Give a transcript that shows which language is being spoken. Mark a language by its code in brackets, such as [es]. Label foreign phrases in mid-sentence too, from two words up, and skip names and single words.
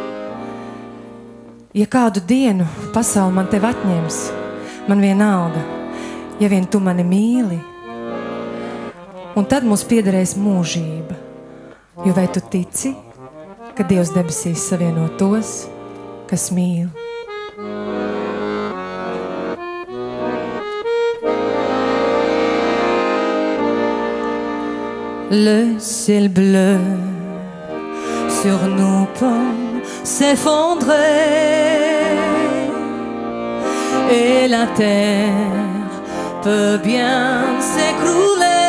[lv] Ja kādu dienu pasauli man tev atņems, man vienalga, ja vien tu mani mīli, un tad mums piederēs mūžība. Jo vai tu tici, ka Dievs debesīs savieno tos, kas mīl? [fr] Le ciel bleu sur nous peut s'effondrer et la terre peut bien s'écrouler.